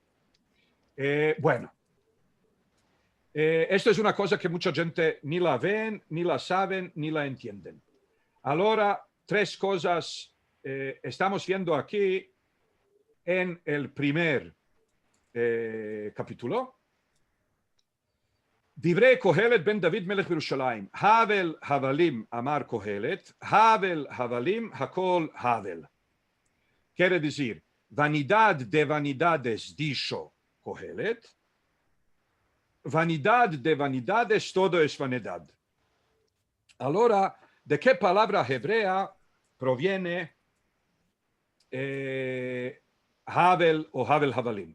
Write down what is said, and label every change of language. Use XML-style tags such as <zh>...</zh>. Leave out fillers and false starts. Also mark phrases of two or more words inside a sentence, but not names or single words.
<es>Esto es una cosa que mucha gente ni la ven, ni la saben, ni la entienden. Ahora, tres cosas estamos viendo aquí en el primer capítulo.</es> <he>דברי קהלת בן דוד מלך ירושלים. הבל הבלים אמר קהלת. הבל הבלים הכל הבל.</he> <es>Quiere decir, vanidad de vanidades dijo Kohelet. Vanidad de vanidades todo es vanidad. Ahora, ¿de qué palabra hebrea proviene Havel o</es> <he>הבל הבלים?</he>